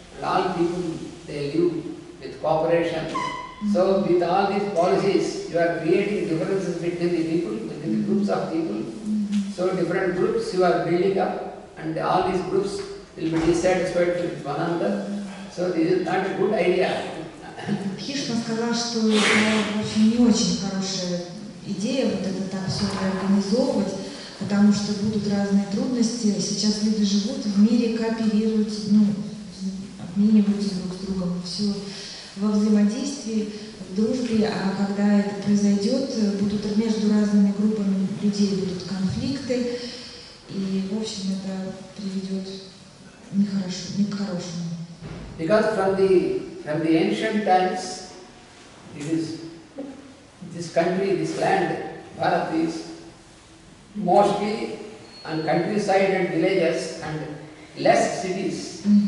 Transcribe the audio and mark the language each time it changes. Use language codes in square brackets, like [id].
[en] And all people, they live with cooperation. So with all these policies, you are creating differences between the people, between the groups of people. So different groups you are building up and all these groups will be dissatisfied with one another. So this is not a good idea. [ru] Бхишма сказал, что это, в общем, не очень хорошая идея вот это так все организовывать, потому что будут разные трудности. Сейчас люди живут в мире, кооперируют, обмениваются друг с другом, все во взаимодействии, в дружбе, а когда это произойдет, будут между разными группами людей будут конфликты, и, в общем, это приведет не к хорошему. [en] Because from the ancient times, this country, this land, Bharat is mostly on countryside and villages and less cities.